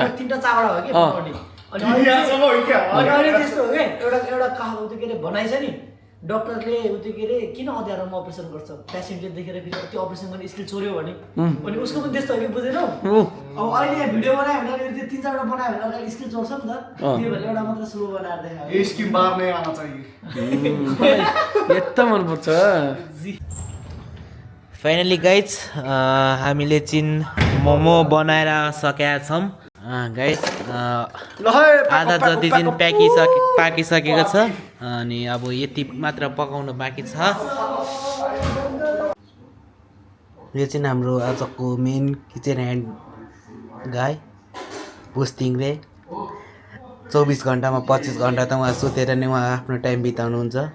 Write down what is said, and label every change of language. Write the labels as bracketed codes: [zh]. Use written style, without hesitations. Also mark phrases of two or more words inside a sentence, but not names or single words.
[ne] 3टा 4वटा हो कि बनाउने अनि अहिले त्यस्तो हो कि एउटा कहाँ त्यो के अरे भनाइ छ नि डक्टरले त्यो के अरे किन अँध्यारोमा अपरेसन गर्छ पेसेन्टले देखेर फेरि त्यो अपरेसन गर्ने स्किल चोर्यो भने अनि उसको पनि त्यस्तो हो कि बुझेनौ अब अहिले यहाँ भिडियो बनायो भने अहिले त्यो 3-4वटा बनायो भने अर्काले स्किल चोर्छ नि त त्यो भएर एउटा मात्र स्लो बनाएर देखायो [hi] ये स्किम बाहर नहीं आना चाहिए [ne] यता मनपर्छ [en] finally guys [ne] हामीले मोमो बनाएर सकेका छौँ गाइज आधा जति चाहिँ पाकिसकेको छ अनि अब यति मात्र पकाउनु बाँकी छ यो चाहिँ हाम्रो आजको [en] main kitchen hand [ne] गाई पुस्तिङले 24 घन्टामा 25 घन्टा त उहाँ सुतेर नै उहाँ आफ्नो टाइम बिताउनुहुन्छ